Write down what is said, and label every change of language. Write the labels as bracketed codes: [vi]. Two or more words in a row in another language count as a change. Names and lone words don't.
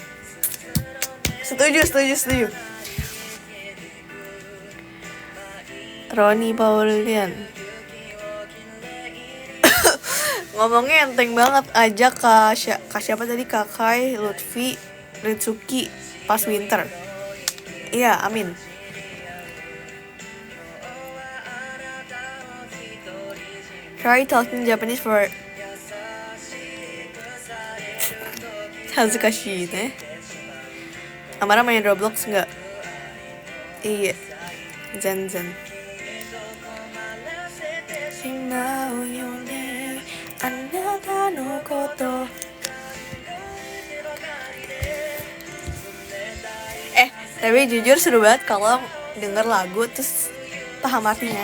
[id] Setuju. Roni Paulian. Ngomongnya enteng banget. Ajak Kak siapa tadi? Kakai, Lutfi, Ritsuki pas winter. Iya, amin. [en] Try talking Japanese for [ja] 恥ずかしいね。 [id] Amara main Roblox nggak? Iya, Zen. Tapi jujur seru banget kalau denger lagu terus paham artinya.